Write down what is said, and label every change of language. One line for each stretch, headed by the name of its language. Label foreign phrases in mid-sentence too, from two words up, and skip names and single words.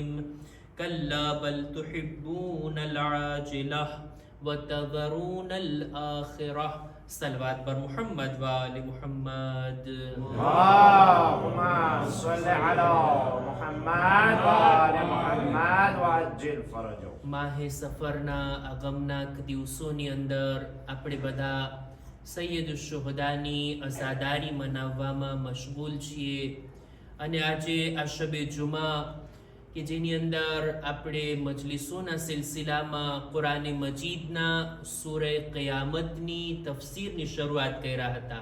Arabic: كلا بل تحبون العاجلة وتذرون الآخرة.
Persian: صلوات بر محمد وآل محمد.
Arabic: اللهم صل على محمد وآل محمد وعجل فرجه.
Gujarati: માહે સફરના આગમના દિવસોની અંદર આપણે બધા સૈયદ શુહદાની અઝાદારી મનાવવામાં મશગુલ છીએ અને આજે આ શબે જુમા કે જેની અંદર આપણે મજલિસોના સિલસિલામાં કુરાન મજીદના સૂરે કયામતની તફસીરની શરૂઆત કર્યા હતા.